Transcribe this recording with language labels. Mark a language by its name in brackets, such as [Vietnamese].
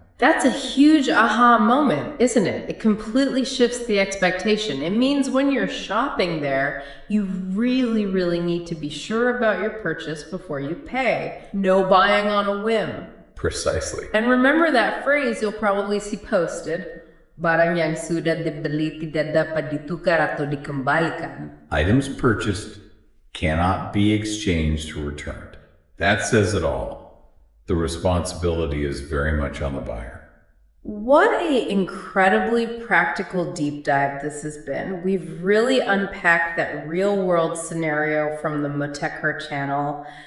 [English] That's a huge aha moment, isn't it? It completely shifts the expectation. It means when you're shopping there, you really need to be sure about your purchase before you pay. No buying on a whim. Precisely. And remember that phrase you'll probably see posted. [Indonesian] Barang yang sudah dibeli tidak dapat ditukar atau dikembalikan. [English] Items purchased cannot be exchanged or returned. That says it all. The responsibility is very much on the buyer. What an incredibly practical deep dive this has been. We've really unpacked that real-world scenario from the Motekar channel.